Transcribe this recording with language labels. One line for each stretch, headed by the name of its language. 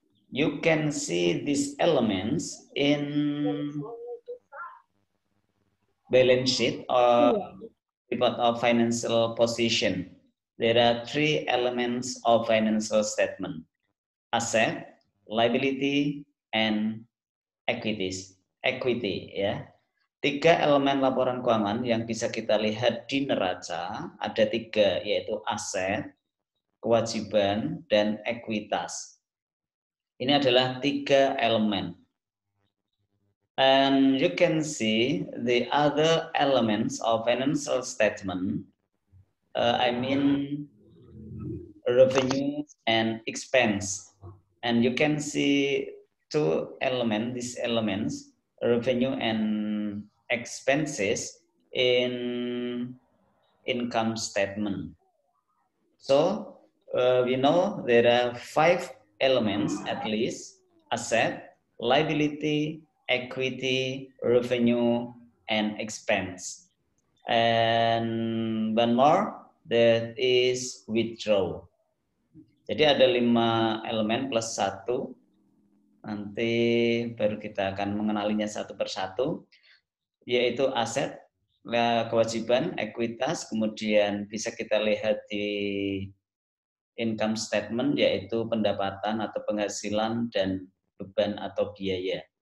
English: You can see these elements in balance sheet or report of financial position. There are three elements of financial statement: asset, liability, and equities. Equity ya.
Indonesian: Tiga elemen laporan keuangan yang bisa kita lihat di neraca ada tiga, yaitu aset, kewajiban, dan ekuitas. Ini adalah tiga elemen.
English: And you can see the other elements of financial statement, I mean revenue and expense. And you can see two elements, these elements, revenue and expenses in income statement. So we know there are five elements at least: asset, liability, equity, revenue, and expense. And one more, that is withdraw.
Indonesian: Jadi ada 5 elemen plus 1. Nanti baru kita akan mengenalinya satu persatu, yaitu aset, kewajiban, ekuitas, kemudian bisa kita lihat di income statement, yaitu pendapatan atau penghasilan dan beban atau biaya.